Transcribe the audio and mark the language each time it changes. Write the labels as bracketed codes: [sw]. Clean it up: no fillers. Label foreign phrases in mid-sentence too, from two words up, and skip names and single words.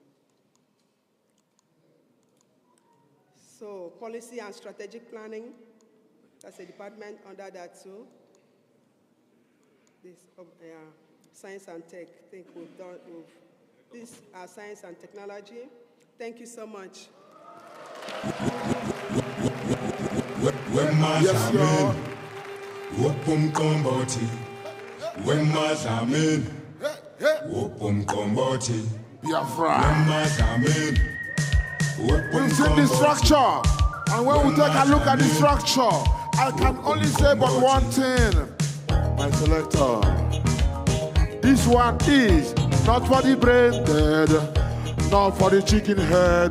[en] So policy and strategic planning, that's a department under that too. This, science and tech, I think we've done, these are science and technology. Thank you so much. Yes, Lord. Wopum komboti. Wemazamin. Wopum komboti. Biafra. Wemazamin. We've seen the structure, and when we take a look at the structure, I can only say but one thing. My selector. This one is not for the brain dead, not for the chicken head.